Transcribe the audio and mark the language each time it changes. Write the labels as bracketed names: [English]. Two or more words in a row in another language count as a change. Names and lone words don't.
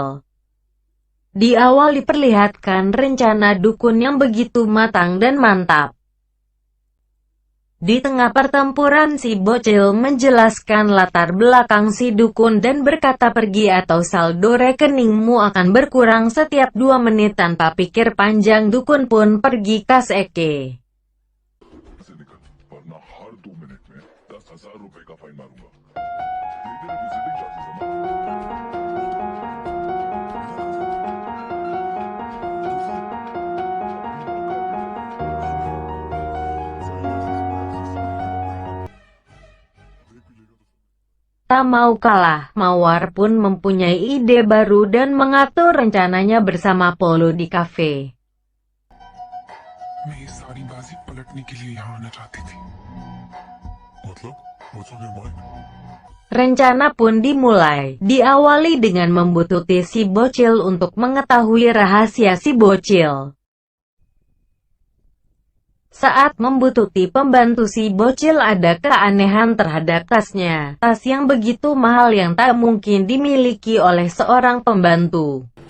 [Indonesian] Di awal diperlihatkan rencana dukun yang begitu matang dan mantap. Di tengah pertempuran si bocil menjelaskan latar belakang si dukun dan berkata, "Pergi atau saldo rekeningmu akan berkurang setiap 2 menit." Tanpa pikir panjang dukun pun pergi kas Eke. [Hindi] से निकल वरना हर 2 मिनट में 10,000 रुपए का फाइन मारूंगा तेरे [English] visiting charges [Hindi] है ना [Indonesian] Tak mau kalah, Mawar pun mempunyai ide baru dan mengatur rencananya bersama Polo di kafe. [Hindi] मैं ये सारी बाजी पलटने के लिए यहाँ आना चाहती थी मतलब [English] what's on your mind [Indonesian] Rencana pun dimulai, diawali dengan membuntuti si bocil untuk mengetahui rahasia si bocil. Saat membuntuti pembantu si bocil ada keanehan terhadap tasnya, tas yang begitu mahal yang tak mungkin dimiliki oleh seorang pembantu.